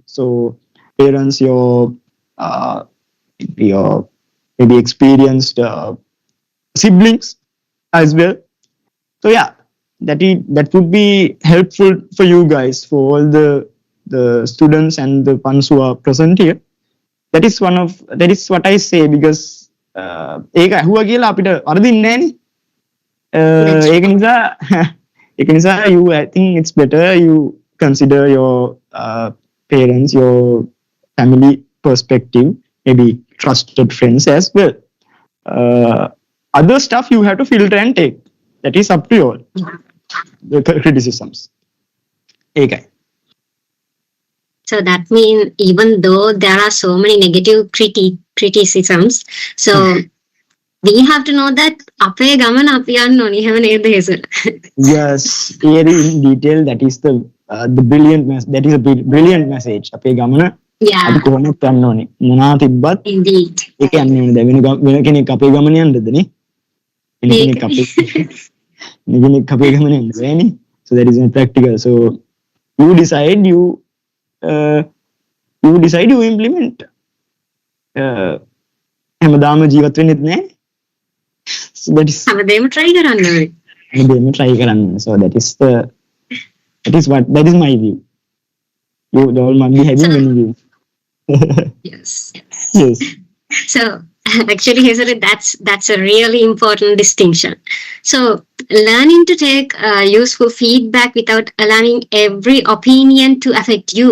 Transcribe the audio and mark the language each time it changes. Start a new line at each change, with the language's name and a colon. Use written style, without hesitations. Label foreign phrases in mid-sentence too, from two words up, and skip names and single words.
English: So parents, your maybe experienced siblings as well. So yeah, that would be helpful for you guys, for all the students and the ones who are present here. That is what I say, because
Sinhala: ඒක අහුවා කියලා අපිට වරදින්නේ නැහැනේ. ඒක නිසා
English: I think it's better you consider your parents, your family perspective, maybe trusted friends as well. Other stuff you have to filter and take. That is up to you all. The criticisms. Okay. So that means even though there are so many negative criticisms, so we have to know that
Sinhala: අපේ ගමන අපි යන්න ඕනේ. එහෙම නේද හේසර?
English: Yes, very in detail. That is the brilliant message.
Sinhala: අපේ ගමන අපි කොහොමද යන්න ඕනේ? මොනවා තිබ්බත් ඒක යන්න ඕනේ. දැන් වෙන කෙනෙක් අපේ ගමන යන්නද නේ? වෙන කෙනෙක් අපේ ගමන යන්නද නේ?
English: So that is not practical. So you decide, you implement.
Sinhala: හැමදාම ජීවත් වෙන්නෙත් නෑ.
English: So that is
Sinhala: හැමදේම try කරන්න ඕනේ.
English: So that is my view. You all might be having many views. Yes. Yes. So actually, Hesara, that's a really important distinction. So learning to take useful feedback without allowing every opinion to affect you.